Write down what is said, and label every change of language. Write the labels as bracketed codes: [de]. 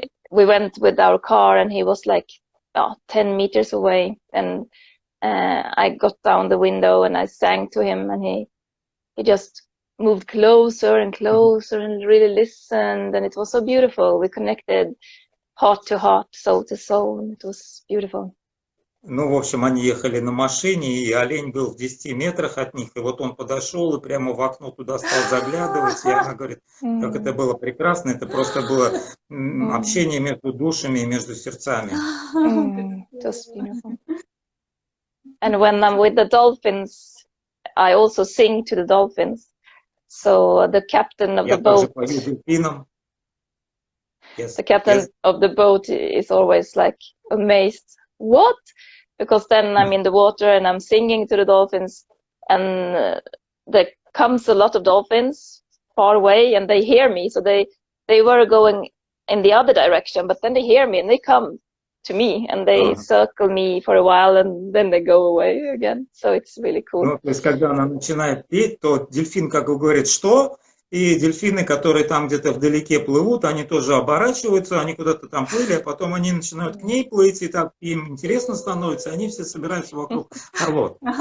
[en] We went with our car, and he was like 10 meters away, and I got down the window and I sang to him, and he just moved closer and closer and really listened, and it was so beautiful. We connected heart to heart, soul to soul, and it was beautiful. [ru] Ну, в общем, они ехали на машине, и олень был в 10 метрах от них, и вот он подошел и прямо в окно туда стал заглядывать, и она говорит, как это было прекрасно, это просто было общение между душами и между сердцами. [en] It was beautiful. And when I'm with the dolphins, I also sing to the dolphins. So the captain of the boat, the captain of the boat is always like amazed. What? Because then I'm in the water and I'm singing to the dolphins, and there comes a lot of dolphins far away, and they hear me. So they were going in the other direction, but then they hear me and they come to me, and they circle me for a while, and then they go away again. So it's really cool. [ru] Ну, то есть, когда она начинает петь, то дельфин как бы говорит, что? И дельфины, которые там где-то вдалеке плывут, они тоже оборачиваются, они куда-то там плыли, а потом они начинают к ней плыть, и так им интересно становится, они все собираются вокруг Харлот.